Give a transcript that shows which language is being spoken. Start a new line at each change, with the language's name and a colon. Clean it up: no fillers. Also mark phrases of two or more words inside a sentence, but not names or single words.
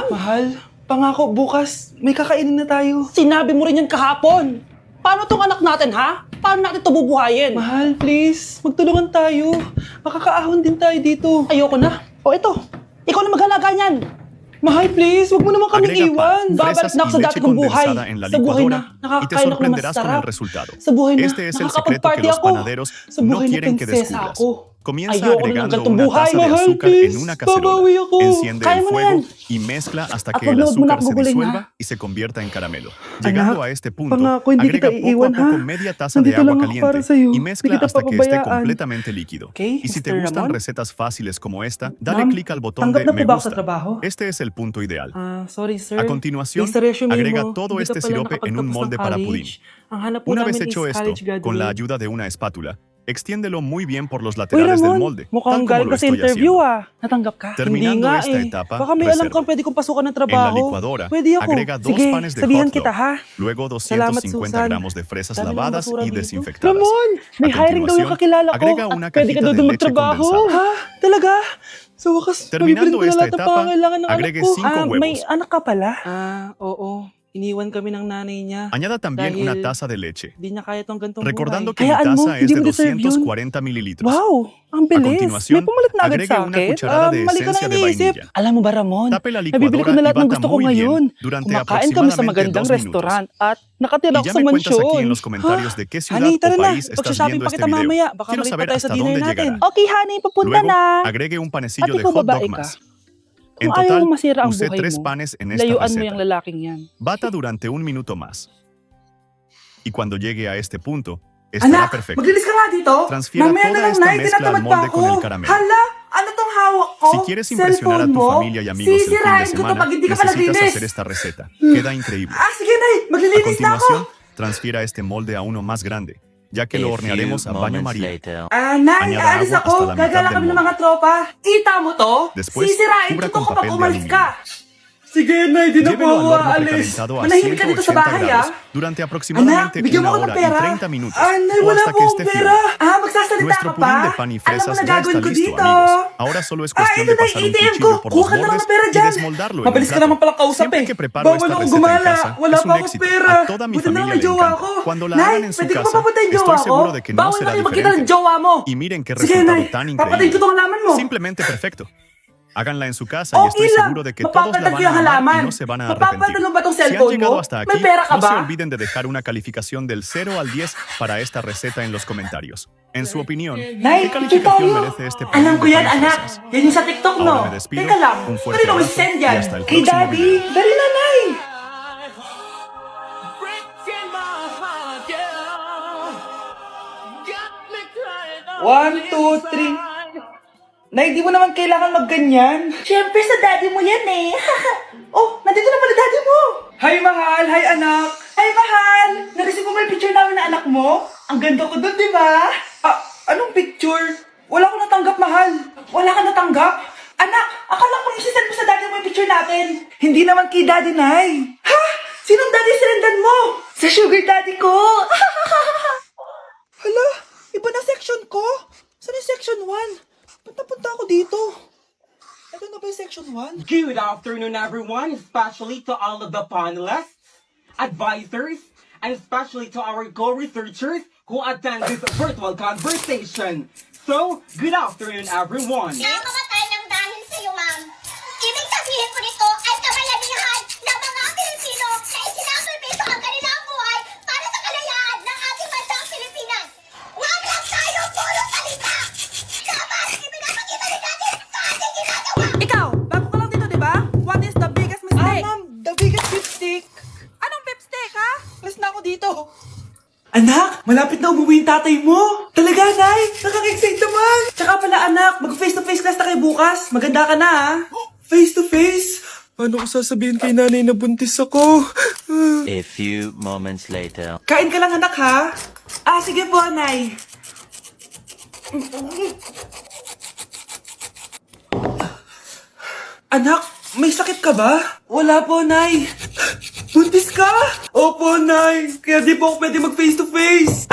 Filipino: Mahal, pangako bukas may kakainin na tayo. Sinabi mo rin yan kahapon. Paano tong anak natin, ha? Paano natin ito bubuhayin? Mahal, please. Magtulungan tayo. Makakaahon din tayo dito. Ayoko na. O ito, ikaw na maghalaga niyan. Mahal, please. Huwag mo naman kami
Spanish: Agrega
Filipino: iwan.
Spanish: pan,
Filipino: Babalik
Spanish: fresas
Filipino: na ako
Spanish: y
Filipino: sa
Spanish: leche
Filipino: dati kong buhay.
Spanish: condensada en la
Filipino: Sa buhay na.
Spanish: licuadora y te
Filipino: Nakakain ako ng
Spanish: sorprenderás con
Filipino: masarap.
Spanish: el resultado.
Filipino: Sa buhay na.
Spanish: Este es el secreto que
Filipino: Nakakapag-party
Spanish: los
Filipino: ako.
Spanish: panaderos
Filipino: Sa
Spanish: no
Filipino: buhay na
Spanish: quieren que
Filipino: prinsesa
Spanish: descubras.
Filipino: ako.
Spanish: Comienza
Filipino: Ayoko na ng
Spanish: agregando
Filipino: ganitong
Spanish: una
Filipino: buhay.
Spanish: taza de
Filipino: Mahal,
Spanish: azúcar
Filipino: please.
Spanish: en una cacerola.
Filipino: Babawi ako.
Spanish: Enciende
Filipino: Kaya
Spanish: el
Filipino: mo na
Spanish: fuego
Filipino: yan.
Spanish: y mezcla hasta que el
Filipino: Upload mo na
Spanish: azúcar
Filipino: ako,
Spanish: se
Filipino: gugulin,
Spanish: disuelva
Filipino: ha?
Spanish: y se convierta en caramelo. Llegando a este punto,
Filipino: pangako, hindi
Spanish: agrega
Filipino: kita
Spanish: poco a
Filipino: iiwan,
Spanish: poco
Filipino: ha?
Spanish: media taza de
Filipino: Nandito
Spanish: agua
Filipino: lang ako para
Spanish: caliente
Filipino: sa'yo.
Spanish: y
Filipino: Hindi
Spanish: mezcla
Filipino: kita
Spanish: hasta que esté
Filipino: papabayaan.
Spanish: completamente líquido.
Filipino: Okay,
Spanish: Y si te
Filipino: Mr.
Spanish: gustan
Filipino: Ramon?
Spanish: recetas fáciles como esta, dale
Filipino: Ma'am,
Spanish: clic al botón
Filipino: tanggap
Spanish: de
Filipino: na po
Spanish: me
Filipino: ba ako sa
Spanish: gusta.
Filipino: trabaho?
Spanish: Este es el punto ideal.
English: Sorry, sir.
Spanish: A continuación,
Filipino: Based sa resume
Spanish: agrega
Filipino: mo,
Spanish: todo
Filipino: hindi ka
Spanish: este
Filipino: pala
Spanish: sirope en un
Filipino: nakapagtapos
Spanish: molde
Filipino: ng
Spanish: para
Filipino: college.
Spanish: pudín.
Filipino: Ang hanap po
Spanish: Una
Filipino: namin
Spanish: vez
Filipino: is
Spanish: hecho esto,
English: college graduate.
Spanish: con la ayuda de una espátula, extiéndelo muy bien por los
Filipino: Uy,
Spanish: laterales del
Filipino: Ramon,
Spanish: molde,
Filipino: mukhang
Spanish: tal como
Filipino: galing
Spanish: lo
Filipino: ka sa
Spanish: estoy
Filipino: interview
Spanish: haciendo.
Filipino: Natanggap ka?
Spanish: Terminando
Filipino: Hindi nga
Spanish: esta
Filipino: eh.
Spanish: etapa,
Filipino: Baka may alam
Spanish: reserva.
Filipino: kang pwede kong pasukan ng
Spanish: En la
Filipino: trabaho.
Spanish: licuadora,
Filipino: Pwede ako.
Spanish: agrega 2
Filipino: Sige,
Spanish: panes de
Filipino: sabihan
Spanish: hot
Filipino: kita
Spanish: dog,
Filipino: ha.
Spanish: luego
Filipino: Salamat,
Spanish: 250
Filipino: Susan.
Spanish: gramos de fresas
Filipino: Dami ng
Spanish: lavadas
Filipino: basura
Spanish: y
Filipino: dito.
Spanish: desinfectadas.
Filipino: Ramon, may
Spanish: A
Filipino: hiring daw yung
Spanish: continuación,
Filipino: kakilala ko.
Spanish: agrega una
Filipino: Pwede ka
Spanish: cajita
Filipino: daw
Spanish: de
Filipino: doon
Spanish: leche
Filipino: magtrabaho.
Spanish: condensada.
Filipino: Ha? Talaga? Sa wakas,
Spanish: Terminando
Filipino: mabibilin ko na
Spanish: esta
Filipino: lahat ng
Spanish: etapa,
Filipino: pangangailangan ng
Spanish: agregue
Filipino: anak ko.
Spanish: 5 huevos.
Filipino: May anak ka pala? Oo. Iniwan kami ng nanay niya.
Spanish: Añada también
Filipino: Dahil
Spanish: una taza de leche,
Filipino: Di niya kaya tong gantong
Spanish: recordando
Filipino: buhay.
Spanish: que mi
Filipino: Hayaan mo,
Spanish: taza es
Filipino: hindi
Spanish: de
Filipino: mo deserve yun.
Spanish: 240 mililitros.
Filipino: Wow, ang
Spanish: A
Filipino: bilis.
Spanish: continuación,
Filipino: May pumalit na agad
Spanish: agregue
Filipino: sa
Spanish: una
Filipino: akin.
Spanish: cucharada de
Filipino: Mali ko na
Spanish: esencia de
Filipino: iniisip.
Spanish: vainilla.
Filipino: Alam mo ba, Ramon?
Spanish: Tape la
Filipino: Nabibili ko
Spanish: licuadora
Filipino: na
Spanish: y
Filipino: lahat ng
Spanish: bata
Filipino: gusto ko
Spanish: muy bien
Filipino: ngayon.
Spanish: durante
Filipino: Kumakain kami sa
Spanish: aproximadamente
Filipino: magandang
Spanish: 2 minutos.
Filipino: restaurant at nakatira
Spanish: Y
Filipino: ako
Spanish: ya
Filipino: sa
Spanish: me cuentas aquí
Filipino: mansyon.
Spanish: en los comentarios de qué ciudad
Filipino: Honey,
Spanish: o
Filipino: tara na.
Spanish: país estás
Filipino: Pag-shopping
Spanish: viendo
Filipino: pa
Spanish: este
Filipino: kita
Spanish: video.
Filipino: mamaya. Baka
Spanish: Quiero
Filipino: balik pa
Spanish: saber
Filipino: tayo sa
Spanish: hasta
Filipino: dinner
Spanish: dónde
Filipino: natin.
Spanish: llegará.
English: Okay, honey,
Filipino: papunta
Spanish: Luego,
Filipino: na.
Spanish: agregue un
Filipino: At
Spanish: panecillo de
Filipino: ikaw
Spanish: hot
Filipino: babae
Spanish: dog
Filipino: ka.
Spanish: más. En
Filipino: Kung ayaw
Spanish: total,
Filipino: mo masira ang
Spanish: usé
Filipino: buhay
Spanish: 3
Filipino: mo,
Spanish: panes en esta
Filipino: layuan mo yung
Spanish: receta.
Filipino: lalaking yan.
Spanish: Bata durante 1 minuto más. Y cuando llegue a este punto, estará
Filipino: Anak,
Spanish: perfecto.
Filipino: maglilis ka nga dito.
Spanish: Transfiera
Filipino: Mamaya
Spanish: toda
Filipino: na lang,
Spanish: esta
Filipino: Nay.
Spanish: mezcla
Filipino: Tinatamad
Spanish: al
Filipino: pa
Spanish: molde
Filipino: ako.
Spanish: con el caramelo.
Filipino: Hala, ano tong hawak ko?
Spanish: Si quieres impresionar a
Filipino: Cellphone
Spanish: tu
Filipino: mo?
Spanish: familia y amigos el fin de
Filipino: Sisirain ko to
Spanish: semana,
Filipino: pag hindi ka pa
Spanish: necesitas
Filipino: naglinis.
Spanish: hacer esta receta. Queda increíble.
Filipino: Sige, Nay.
Spanish: A
Filipino: Maglilinis na ako.
Spanish: continuación, transfiera este molde a uno más grande, ya que lo hornearemos a baño María.
Filipino: Nay,
Spanish: Añada
Filipino: aalis
Spanish: agua
Filipino: ako.
Spanish: hasta la mitad
Filipino: Gagala
Spanish: del
Filipino: kami ng
Spanish: molde.
Filipino: mga tropa. Kita mo to?
Spanish: Después,
Filipino: Sisirain
Spanish: cubra
Filipino: ko to
Spanish: con
Filipino: kapag
Spanish: papel de
Filipino: umalis
Spanish: aluminio.
Filipino: ka. Sige, Nay. Di na po
Spanish: Llévelo
Filipino: ako
Spanish: al horno
Filipino: aalis.
Spanish: precalentado a
Filipino: Manahimik ka dito sa
Spanish: 180
Filipino: bahay,
Spanish: grados durante aproximadamente
Filipino: Anak, bigyan
Spanish: 1
Filipino: mo ako ng
Spanish: hora y
Filipino: pera.
Spanish: 30 minutos,
Filipino: Nay,
Spanish: o
Filipino: wala
Spanish: hasta
Filipino: po
Spanish: que
Filipino: akong
Spanish: esté
Filipino: pera.
Spanish: firme.
Filipino: Magsasalita
Spanish: Nuestro
Filipino: ka pa?
Spanish: pudín de pan y
Filipino: Alam
Spanish: fresas
Filipino: mo na
Spanish: ya está
Filipino: gagawin ko
Spanish: listo,
Filipino: dito.
Spanish: amigos. Ahora solo es cuestión
Filipino: ito
Spanish: de
Filipino: na
Spanish: pasar
Filipino: yung
Spanish: un
Filipino: ATM
Spanish: cuchillo
Filipino: ko.
Spanish: por
Filipino: Kuha
Spanish: los
Filipino: ka na
Spanish: bordes
Filipino: ng pera
Spanish: y
Filipino: dyan.
Spanish: desmoldarlo en un
Filipino: Mabilis ka naman
Spanish: plato.
Filipino: pala kausap
Spanish: Siempre
Filipino: eh.
Spanish: que preparo
Filipino: Bawal
Spanish: esta
Filipino: akong
Spanish: receta en
Filipino: gumala.
Spanish: casa,
Filipino: Wala
Spanish: es
Filipino: pa
Spanish: un
Filipino: akong
Spanish: éxito.
Filipino: pera.
Spanish: A toda mi
Filipino: Buti na lang
Spanish: familia
Filipino: may
Spanish: le
Filipino: jowa
Spanish: encanta.
Filipino: ko.
Spanish: Cuando la
Filipino: Nay,
Spanish: hagan en su
Filipino: pwede ko
Spanish: casa,
Filipino: papatayin
Spanish: estoy
Filipino: jowa ko.
Spanish: seguro de que no
Filipino: Bawal
Spanish: será
Filipino: na kayo magkita
Spanish: diferente.
Filipino: ng jowa mo.
Spanish: Y miren qué
Filipino: Sige,
Spanish: resultado
Filipino: Nay.
Spanish: tan
Filipino: Papatayin ko
Spanish: increíble.
Filipino: tong halaman mo.
Spanish: Simplemente perfecto. Háganla en su casa y
Filipino: Okay
Spanish: estoy
Filipino: lang.
Spanish: seguro de que todos la
Filipino: Mapapatag
Spanish: van
Filipino: yung
Spanish: a amar
Filipino: halaman.
Spanish: y no se van a
Filipino: Mapapatag
Spanish: arrepentir.
Filipino: mo ba tong
Spanish: Si han
Filipino: cellphone
Spanish: llegado
Filipino: mo?
Spanish: hasta
Filipino: May
Spanish: aquí,
Filipino: pera ka
Spanish: no se
Filipino: ba?
Spanish: olviden de dejar una calificación del 0 al 10 para esta receta en los comentarios. En su opinión,
Filipino: Nay,
Spanish: ¿qué calificación
Filipino: tayo.
Spanish: merece este pudín
Filipino: Alam ko
Spanish: de
Filipino: yan,
Spanish: pan y
Filipino: anak.
Spanish: fresas?
Filipino: Yan yung sa TikTok, no?
Spanish: Ahora me despido.
Filipino: Teka lang.
Spanish: Un fuerte
Filipino: Kanino may
Spanish: abrazo
Filipino: send
Spanish: y
Filipino: yan?
Spanish: hasta el
Filipino: Kay
Spanish: próximo
Filipino: Daddy.
Spanish: video.
Filipino: Dali na, Nay.
English: One, two, three.
Filipino: Nay, di mo naman kailangan magganyan. Siyempre, sa daddy mo yan eh. Oh, nandito na pala daddy mo. Hi, mahal. Hi, anak. Hi, mahal. Nareceive mo ba yung picture namin na anak mo? Ang ganda ko doon, di ba? Anong picture? Wala ko natanggap, mahal. Wala ka natanggap? Anak, akala ko isisend mo sa daddy mo yung picture natin. Hindi naman kay daddy, Nay. Ha? Sinong daddy sirendan mo? Sa
English: sugar daddy
Filipino: ko. Hala, iba na section ko. Saan yung section 1? Punta ako dito. Ito na ba yung section 1?
English: Good afternoon, everyone, especially to all of the panelists, advisors, and especially to our co-researchers who attend this virtual conversation. So, good afternoon, everyone.
Filipino: Nakamatay ng dahil sa iyo, ma'am. Ibig sabihin ko nito ay kabayanihan ng mga Pilipino na isinakripisyo ang kanilang buhay para sa kalayaan ng ating bansang Pilipinas. Huwag lang tayo puro salita! Dapat ipinapakita rin natin sa ating ginagawa! Ikaw, bago ka lang dito, di ba?
English: What is the biggest mistake? Ma'am, the biggest lipstick.
Filipino: Anong pipstick, ha? Last na ako dito. Anak, malapit na umuwi yung tatay mo. Talaga, Nay. Nakaka-excite naman. Tsaka pala, anak, mag-
English: face-to-face class
Filipino: na kayo bukas. Maganda ka na, ha? Face-to-face? Paano ko sasabihin kay nanay na buntis ako?
English: A few moments later.
Filipino: Kain ka lang, anak, ha? Sige po, Nay. Anak, may sakit ka ba? Wala po, Nay. Buntis ka? Opo, Nay. Kaya di po ako pwede mag-face-to-face.